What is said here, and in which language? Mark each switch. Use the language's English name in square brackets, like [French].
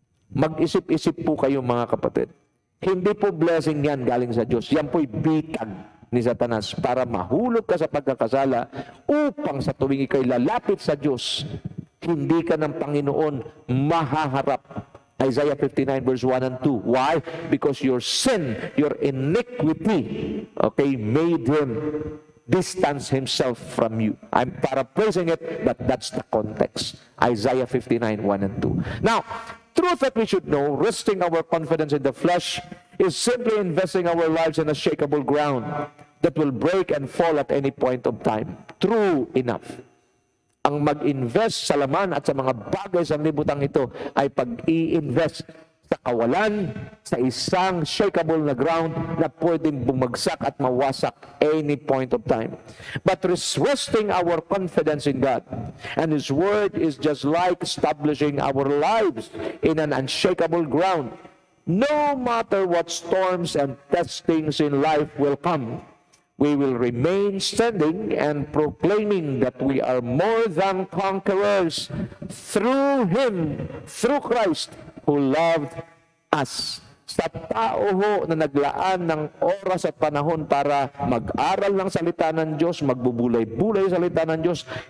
[Filipino] Mag-isip-isip po kayo, mga kapatid. Hindi po blessing yan galing sa Diyos. Yan po'y bitag ni Satanas para mahulog ka sa pagkakasala upang sa tuwing ikay lalapit sa Diyos, hindi ka ng Panginoon mahaharap. [English] Isaiah 59 verse 1 and 2. Why? Because your sin, your iniquity, okay, made Him distance Himself from you. I'm paraphrasing it, but that's the context. Isaiah 59, 1 and 2. Now, truth that we should know, resting our confidence in the flesh, is simply investing our lives in a shakeable ground that will break and fall at any point of time. True enough. [Filipino] Ang mag-invest sa laman at sa mga bagay sa libutan ito ay pag-i-invest sa kawalan, sa isang shakeable na ground na pwedeng bumagsak at mawasak [English] any point of time. But resting our confidence in God and His Word is just like establishing our lives in an unshakable ground. No matter what storms and testings in life will come, we will remain standing and proclaiming that we are more than conquerors through Him, through Christ, who loved us. [Filipino] Sa tao ho na naglaan ng oras at panahon para mag-aral ng salita ng Diyos, magbubulay-bulay sa salita ng Diyos,